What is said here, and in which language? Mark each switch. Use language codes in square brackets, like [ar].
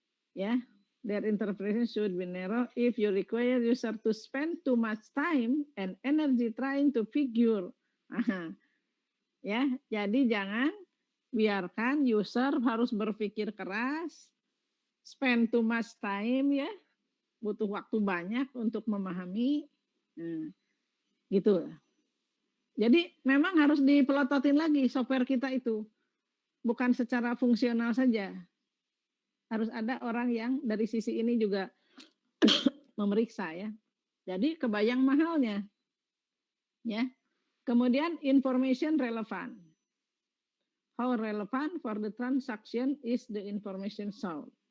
[en] Ya, their interpretation should be narrow if you require user to spend too much time and energy trying to figure. [id] Ya, jadi jangan biarkan user harus berpikir keras, [en] spend too much time [id] ya, butuh waktu banyak untuk memahami, gitu. Jadi memang harus dipelototin lagi software kita itu, bukan secara fungsional saja. Harus ada orang yang dari sisi ini juga memeriksa ya. Jadi kebayang mahalnya, ya. Kemudian information relevant. [en] How relevant for the transaction is the information source.